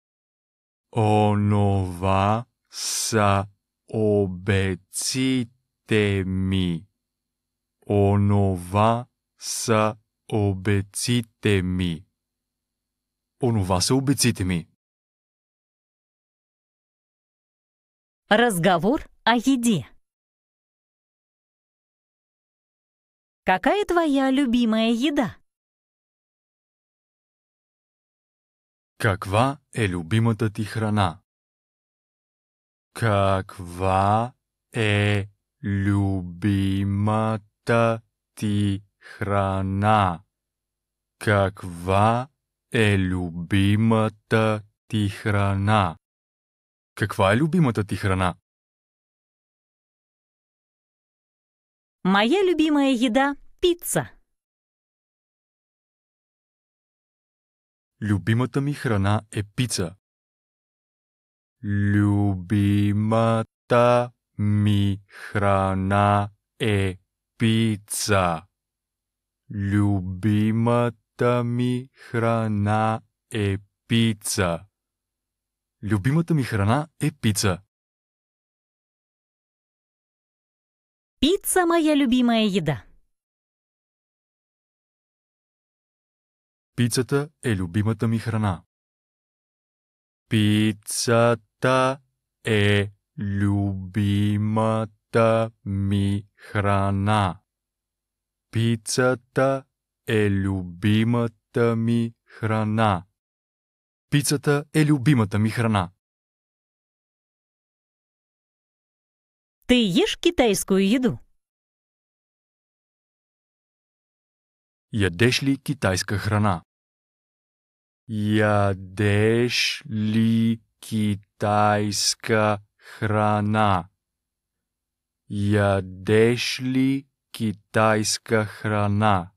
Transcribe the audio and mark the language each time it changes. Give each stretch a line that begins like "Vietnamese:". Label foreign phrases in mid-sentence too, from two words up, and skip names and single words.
Bulgarian: Онова са обеците ми. Онова са обеците ми. Онова са обеците ми.
Russian: Разговор о еде. Какая твоя любимая еда?
Bulgarian: Каква е любимата ти храна? Каква е любимата ти храна? Каква е любимата ти храна? Каква е любимата ти храна?
Russian: Моя любимая еда – пицца.
Bulgarian: Любимата ми храна е пица. Любимата ми храна е пица. Любимата ми храна е пица. Любимата ми храна е пица.
Russian: Пицца – моя любимая еда.
Bulgarian: Пицата е любимата ми храна. Пицата е любимата ми храна. Пицата е любимата ми храна. Пицата е любимата ми храна.
Russian: Ты ешь китайскую еду?
Bulgarian: Ядеш ли китайска храна? Ядеш ли китайска храна? Ядеш ли китайска храна?